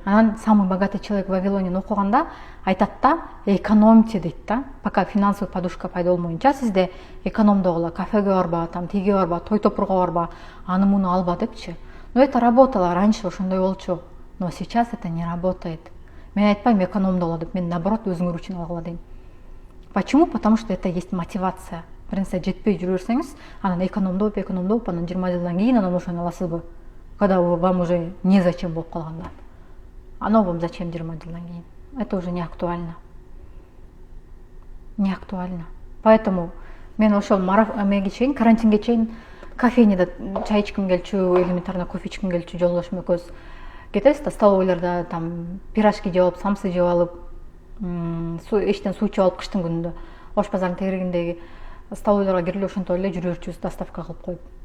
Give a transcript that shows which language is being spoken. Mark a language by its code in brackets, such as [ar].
[ky] Анан «Самый богатый человек в Вавилоне» окуганда айтат да, экономьте дейт да. [ru] Пока финансовый подушка [ky] пайда болмоюнча сизде экономдогула, кафеге барба, там тиге барба, той топурга барба, аны муну алба депчи. [ru] Но это работало раньше, [ky] ошондой болчу. [ru] Но сейчас это не работает. [ky] Мен айтпайм экономдогула деп, мен наоборот өзүңөр үчүн алгыла дейм. [ru] Почему? Потому что это есть мотивация. [ky] Бир нерсе жетпей жүрө берсеңиз, анан экономдоп, анан 20 жылдан кийин анан ошону аласызбы? [ru] Когда вам уже незачем [ky] болуп калганда. [ru] Оно вам зачем [ky] 20 жылдан кийин? [ru] Это уже не актуально. Не актуально. [ky] Поэтому мен ошол эмеге чейин, карантинге чейин кофейняда чай ичким келчү, элементарно кофе ичким келчү жолдошум экөөбүз кетебиз да, столовойлордо там пирожки жеп алып, самсы жеп алып, эчтен суу ичип алып кыштын күнүндө Ош базарынын тегерегиндеги столовойлорго кирип ошентип эле жүрө берчүбүз, доставка кылып коюп.